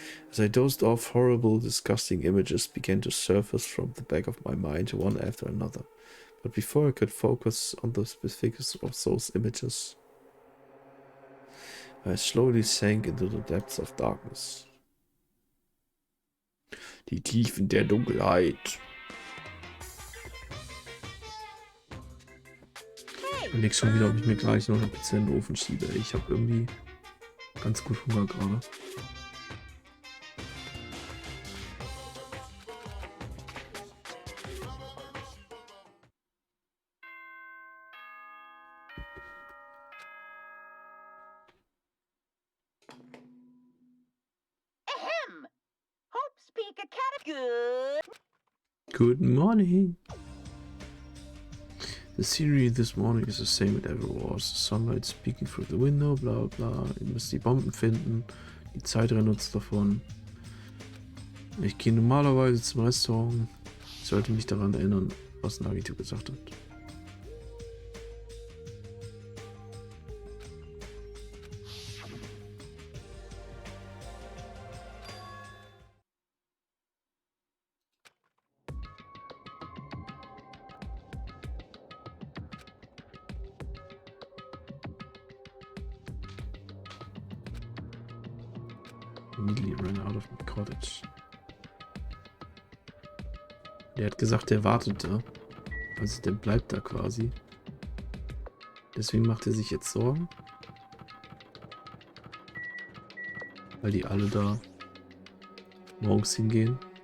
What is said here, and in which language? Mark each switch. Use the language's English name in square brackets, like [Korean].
[English] As I dozed off, horrible, disgusting images began to surface from the back of my mind, one after another. But before I could focus on the specifics of those images, I slowly sank into the depths of darkness. [German] Die Tiefen der Dunkelheit. Ich überleg schon wieder, ob ich mir gleich noch eine Pizza in den Ofen schiebe. Ich habe irgendwie ganz gut Hunger gerade. [English] Ahem! Hope's Peak Academy. Good morning. The scenery this morning is the same it ever was. The sunlight speaking through the window, bla bla. [German] Ihr müsst die Bomben finden. Die Zeit rennt uns davon. Ich gehe normalerweise zum Restaurant. Ich sollte mich daran erinnern, was Nagito gesagt hat. [English] Immediately ran out of the cottage. [German] Der hat gesagt, der wartet da. Also der bleibt da quasi. Deswegen macht er sich jetzt Sorgen. Weil die alle da morgens hingehen.